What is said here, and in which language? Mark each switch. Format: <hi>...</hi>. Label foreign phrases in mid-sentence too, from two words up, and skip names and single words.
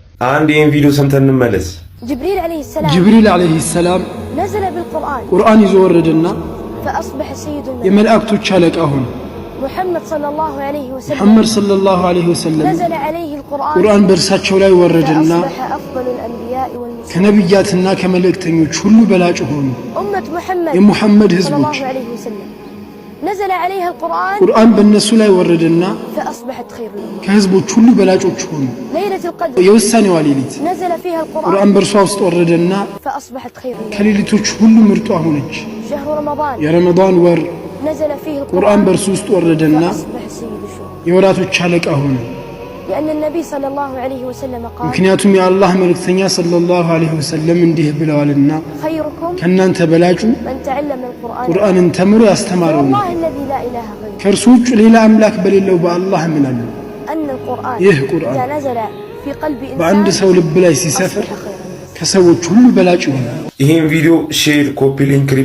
<am>አንድ ይሄን ቪዲዮ ሰምተን እንመለስ። ጅብሪል</am> <ar>عليه السلام نزل بالقرآن</ar> <am>ቁርአን ይዞ ወረደና</am> <ar>فأصبح سيد الملائكة</ar> <am>የመላእክቶች አለቃ ሆነ።</am> <ar>محمد صلى الله عليه وسلم محمد صلى الله عليه وسلم نزل عليه القرآن</ar> <am>ቁርአን በእርሳቸው ላይ ወረደና</am> <ar>فأصبح أفضل الأنبياء والمرسلين</ar> <am>ከነብያትና ከመላእክተኞች ሁሉ በላጭ ሆኑ።</am> <ar>أمة محمد</ar> <am>የሙሐመድ</am> <ar>صلى</ar> <am>ህዝቦች</am> <ar>الله عليه وسلم نزل عليها القرآن</ar> <am>ቁርአን በእነሱ ላይ ወረደና</am> <ar>فأصبحت خير الأمة</ar> <am>ከህዝቦች ሁሉ በላጮች ሆኑ።</am> <ar>ليلة القدر</ar> <am>የውሳኔዋ ሌሊት</am> <ar>نزل فيها القرآن</ar> <am>ቁርአን በእርሷ ውስጥ ወረደና</am> <ar>فأصبحت خير الأمة</ar> <am>ከሌሊቶች ሁሉ ምርጧ ሆነች።</am> <ar>شهر رمضان</ar> <am>የረመዳን ወር</am> <ar>نزل فيه</ar> <am>ቁርአን</am> <ar>القرآن</ar> <am>በእርሱ ውስጥ ወረደና</am> <ar>فأصبح سيد الشهور</ar> <am>የወራቶች አለቃ ሆነ።</am> <ar>لأن النبي صلى الله عليه وسلم قال</ar> <am>ምክንያቱም የአላህ መልእክተኛ</am> <ar>صلى الله عليه وسلم</ar> <am>እንዲህ ብለዋልና</am> <ar>خيركم</ar> <am>ከናንተ በላጩ</am> <ar>من تعلم القرآن</ar> <am>ቁርአንን ተምሮ ያስተማረው ነው።</am> <ar>والله الذي لا إله غيره</ar> <am>ከእርሱ ውጭ ሌላ አምላክ በሌለው በአላህ እምላለሁ።</am> <ar>أن القرآن</ar> <am>ይህ ቁርአን</am> <ar>إذا نزل في قلب</ar> <am>በአንድ</am> <ar>إنسان</ar> <am>ሰው ልብ ላይ ሲሰፍር</am> <ar>أصبح خيرا</ar> <am>ከሰዎች ሁሉ በላጭ ይሆናል። ይሄን ቪዲዮ ሼር፣</am> <en>copy link</en>